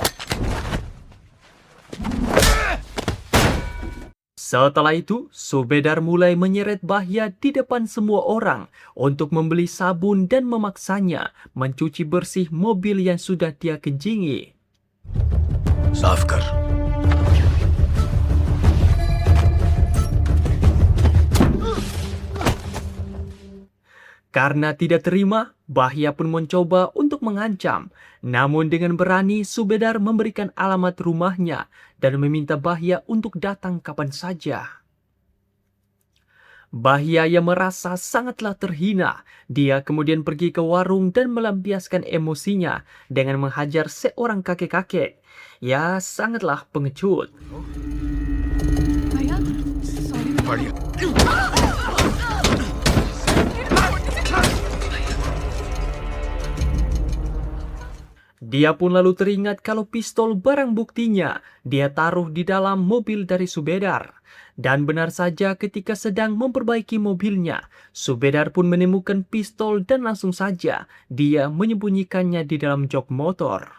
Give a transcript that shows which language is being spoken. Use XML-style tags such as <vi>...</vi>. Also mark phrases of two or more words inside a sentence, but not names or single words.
<id>Setelah itu, Subedar mulai menyeret Bahya di depan semua orang untuk membeli sabun dan memaksanya mencuci bersih mobil yang sudah dia kencingi.</id> <hi>साफ कर</hi> <id>Karena tidak terima, Bahya pun mencoba untuk mengancam. Namun dengan berani, Subedar memberikan alamat rumahnya dan meminta Bahya untuk datang kapan saja. Bahya yang merasa sangatlah terhina, dia kemudian pergi ke warung dan melampiaskan emosinya dengan menghajar seorang kakek-kakek. Ya, sangatlah pengecut.</id> <hi>भैया सॉरी बढ़िया</hi> <id>Dia pun lalu teringat kalau pistol barang buktinya dia taruh di dalam mobil dari Subedar. Dan benar saja ketika sedang memperbaiki mobilnya, Subedar pun menemukan pistol dan langsung saja dia menyembunyikannya di dalam jok motor.</id>